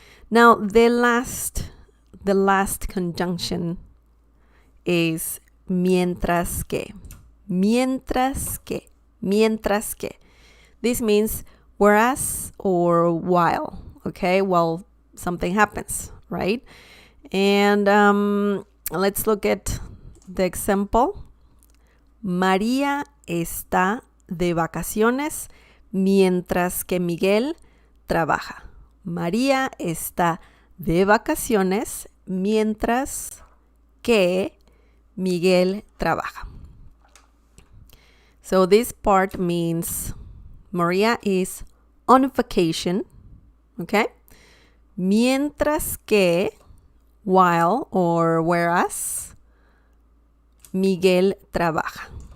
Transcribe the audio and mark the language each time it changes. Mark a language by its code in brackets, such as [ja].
[en] Now, the last conjunction is mientras que. [es] Mientras que. Mientras que. [en] This means whereas or while, okay? While something happens, right? And let's look at the example. [es] María está de vacaciones mientras que Miguel trabaja. María está de vacaciones mientras que Miguel trabaja. [en] So this part means Maria is on vacation, okay? Mientras que, while or whereas, [es] Miguel trabaja.